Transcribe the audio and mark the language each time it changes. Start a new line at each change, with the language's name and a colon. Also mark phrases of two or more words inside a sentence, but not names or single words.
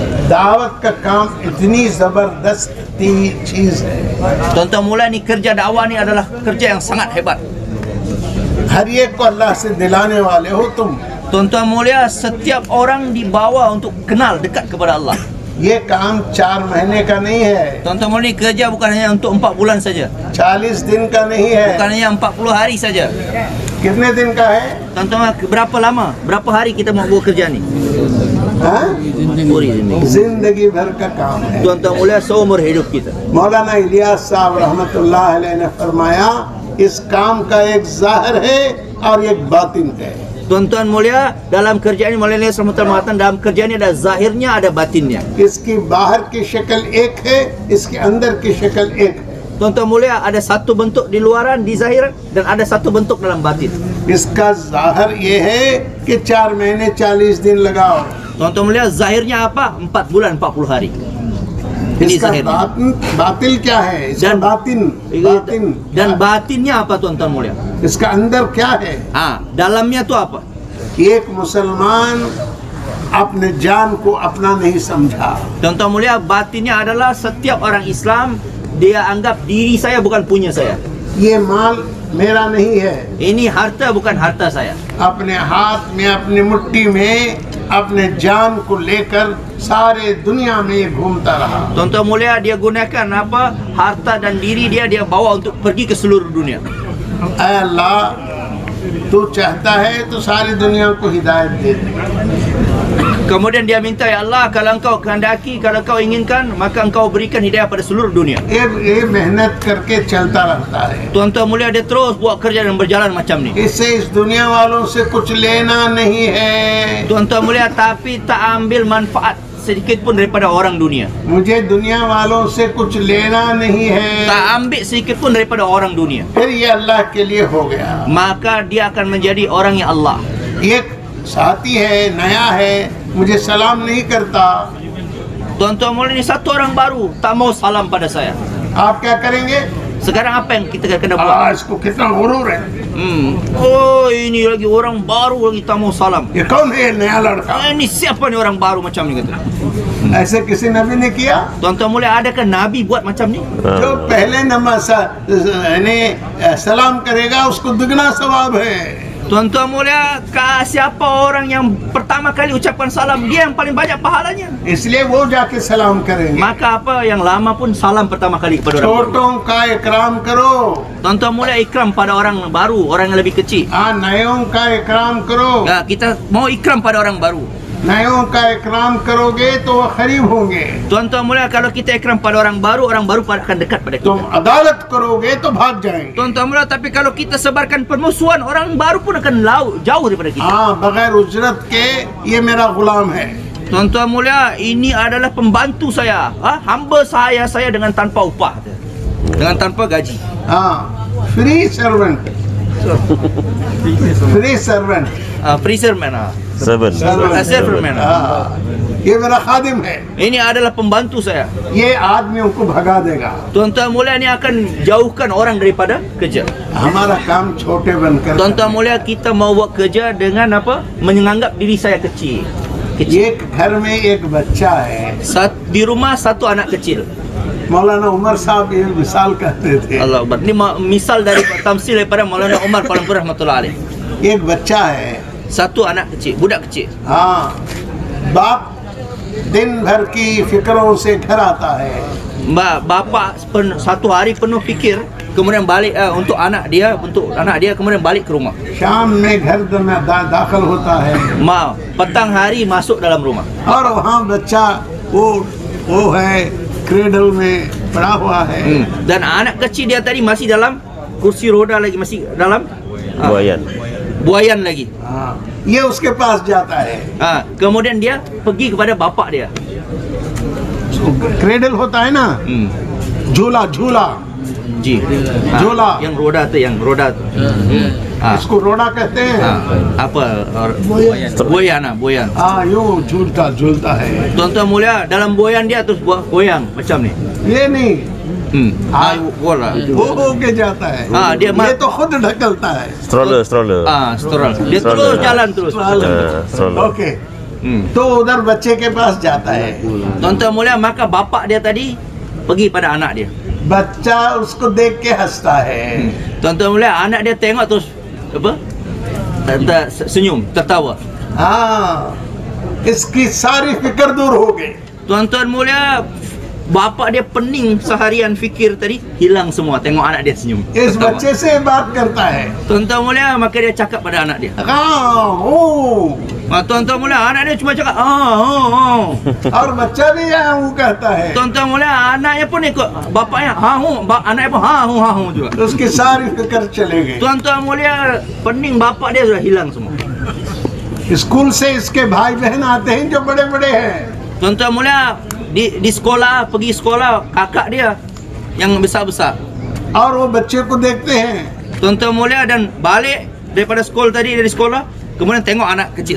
Hindi: दावत का काम इतनी जबरदस्त चीज है।
Malay: Tuan-tuan mulia ni kerja dakwah ni adalah kerja yang sangat hebat.
Hindi: हर एक को अल्लाह से दिलाने वाले हो तुम।
Malay: Tuan-tuan mulia, setiap orang dibawa untuk kenal dekat kepada Allah.
Hindi: ये काम 4 महीने का नहीं है,
Malay: Tuan-tuan mulia, ni kerja bukan hanya untuk 4 bulan saja,
Hindi: 40 दिन का नहीं है।
Malay: bukan hanya 40 hari saja.
Hindi: कितने दिन का है?
Malay: Tuan-tuan, berapa lama, berapa hari kita mau buat kerja ni?
Hindi: हाँ? जिंदगी भर का काम है।
Malay: Tuan-tuan mulia, seumur hidup kita.
Hindi: मौलाना इलियास साहब
Arabic: رحمة الله عليه
Hindi: ने फरमाया इस काम का एक जाहिर है और एक बातिन है।
Malay: Tuan-tuan mulia, dalam kerja ini Maulana Ilyas rahmatullah mengatakan dalam kerja ini ada zahirnya, ada batinnya.
Hindi: इसकी बाहर की शक्ल एक है, इसके अंदर की शक्ल एक है।
Malay: Tuan-tuan mulia, ada satu bentuk di luaran, di zahir, dan ada satu bentuk dalam batin.
Hindi: इसका जाहिर ये है कि 4 महीने 40 दिन लगाओ।
Malay: Tuan-tuan mulia, zahirnya apa? 4 bulan 40 hari. Ini
Hindi: इसका
Malay: zahirnya.
Hindi: बातिल क्या है? इसका बातिन
Malay: Dan batinnya apa tuan-tuan mulia?
Hindi: इसका अंदर क्या है?
Malay: Dalamnya tu apa?
Hindi: एक मुसलमान अपने जान को अपना नहीं समझा।
Malay: Tuan-tuan mulia, batinnya adalah setiap orang Islam dia anggap diri saya bukan punya saya.
Hindi: ये माल मेरा नहीं है।
Malay: Ini harta bukan harta saya.
Hindi: अपने हाथ में, अपनी मुट्ठी में अपने जान को लेकर सारे दुनिया में ये घूमता रहा।
Malay: Tuan-tuan mulia, dia gunakan apa? Harta dan diri dia bawa untuk pergi ke seluruh dunia.
Hindi: ऐ अल्लाह, तू चाहता है तो सारी दुनिया को हिदायत दे दे।
Malay: Kemudian dia minta,
Arabic: يا الله,
Malay: kalau engkau kehendaki, kalau engkau inginkan, maka engkau berikan hidayah pada seluruh dunia.
Hindi: ये मेहनत करके चलता रहता है।
Malay: Tuan-tuan mulia, dia terus buat kerja dan berjalan macam ni.
Hindi: इससे इस दुनिया वालों से कुछ लेना नहीं है।
Malay: Tuan-tuan mulia, tapi tak ambil manfaat sedikit pun daripada orang dunia.
Hindi: मुझे दुनिया वालों से कुछ लेना नहीं है।
Malay: Tak ambil sedikit pun daripada orang dunia.
Hindi: फिर ये अल्लाह के लिए हो गया।
Malay: Maka dia akan menjadi orang yang Allah.
Hindi: एक साथी है, नया है, मुझे सलाम नहीं करता,
Malay: Tuan-tuan mulia, ni satu orang baru tak mau salam pada saya.
Hindi: आप क्या करेंगे?
Malay: Sekarang apa yang kita kena buat?
Hindi: इसको कितना गुरूर है।
Malay: Oh, ini lagi orang baru lagi tak mau salam.
Hindi: ये कौन है ये नया लड़का?
Malay: Ini siapa ni orang baru macam ni kata.
Hindi: ऐसे किसी नबी ने किया?
Malay: Tuan-tuan mulia, adakah Nabi buat macam ni?
Hindi: जो पहले नमाज सलाम करेगा उसको दुगना सवाब है।
Malay: Tuan-tuan mulia, siapa orang yang pertama kali ucapkan salam, dia yang paling banyak pahalanya.
Hindi: इसलिए वो जाके सलाम करेंगे।
Malay: Maka apa yang lama pun salam pertama kali kepada orang baru.
Hindi: छोटों का इकराम करो,
Malay: Tuan-tuan mulia, ikram pada orang baru, orang yang lebih kecil.
Hindi: नयों का इकराम करो।
Malay: Kita mau ikram pada orang baru.
Hindi: नयों का इकराम करोगे तो वो करीब होंगे।
Malay: Tuan-tuan mulia, kalau kita ikram pada orang baru akan dekat pada
Hindi: तुम
Malay: kita.
Hindi: अदालत करोगे तो भाग जाएंगे।
Malay: Tuan-tuan mulia, tapi kalau kita sebarkan permusuhan, orang baru pun akan jauh daripada kita.
Hindi: बगैर उजरत के ये मेरा गुलाम है।
Malay: Tuan-tuan mulia, ini adalah pembantu saya, hamba saya dengan tanpa upah, dengan tanpa gaji.
English: free servant, free servant, Freeserman,
Hindi: सर्वेंट। ये मेरा खादिम है।
Malay: ini adalah pembantu saya.
Hindi: ये आदमियों को भगा देगा।
Malay: Tuan-tuan mulia, ini akan jauhkan orang daripada kerja.
Hindi: हमारा काम छोटे बनकर।
Malay: Tuan-tuan mulia, kita mau buat kerja dengan apa? Menganggap diri saya kecil.
Hindi: एक घर में एक बच्चा है।
Malay: Di rumah satu anak kecil.
Hindi: मौलाना उमर साहब ये मिसाल कहते थे।
Arabic: الله أكبر.
Malay: Ini misal dari tamsil daripada Maulana Umar Palanpur
Arabic: رحمة الله عليه.
Hindi: एक बच्चा है,
Malay: Satu anak kecil, budak kecil.
Hindi: बाप दिन भर की फिक्रों से घर आता है।
Malay: Bapa satu hari penuh fikir, kemudian balik untuk anak dia kemudian balik ke rumah.
Hindi: शाम में घर में दाखिल होता है
Malay: Petang hari masuk dalam rumah.
Hindi: और वहाँ बच्चा वो है क्रेडल में पड़ा हुआ है।
Malay: Dan anak kecil dia tadi masih dalam kursi roda lagi, masih dalam buayan lagi.
Hindi: ये उसके पास जाता है।
Malay: Kemudian dia pergi kepada bapak dia.
Hindi: क्रेडल होता है ना, झूला झूला Ji. झूला,
Malay: Yang roda tu,
Hindi: इसको रोड़ा कहते हैं।
Malay: Apa? Buayan.
Hindi: यूं झूलता झूलता है।
Malay: Tuan-tuan mulia, dalam buayan dia terus buat goyang macam ni.
Hindi: ये नहीं,
Malay: Bola.
Hindi: वो होके जाता है।
Malay: dia
Hindi: ये तो खुद ढकलता है।
Malay: Stroller. Stroller. Dia terus jalan terus.
Hindi: ओके, तो उधर बच्चे के पास जाता है।
Malay: Tuan-tuan mulia, maka bapak dia tadi pergi pada anak dia. बच्चा उसको देख के हंसता है। Tuan-tuan mulia, anak dia tengok terus apa? Senyum, tertawa.
Hindi: हाँ, इसकी सारी फिक्र दूर हो गई।
Malay: Tuan-tuan mulia, bapak dia pening seharian fikir tadi hilang semua tengok anak dia senyum.
Hindi: इस
Malay: tertawa.
Hindi: बच्चे से बात करता है।
Malay: Tuan-tuan mulia, maka dia cakap pada anak dia.
Hindi: हाँ, ओ,
Malay: Tuan-tuan mulia, anak dia cuma cakap oh.
Hindi: और बच्चा भी यहाँ वो कहता है।
Malay: Tuan-tuan mulia, anaknya pun ikut bapaknya anaknya pun ha hu juga.
Hindi: उसकी सारी फिक्र चले गई।
Malay: Tuan-tuan mulia, pening bapak dia sudah hilang semua.
Hindi: स्कूल से इसके भाई बहन आते हैं जो बड़े बड़े हैं।
Malay: Tuan-tuan mulia, di sekolah, pergi sekolah kakak dia yang besar-besar.
Hindi: और वो बच्चे को देखते हैं,
Malay: Tuan-tuan mulia, dan balik daripada sekolah tadi, dari sekolah, kemudian tengok anak kecil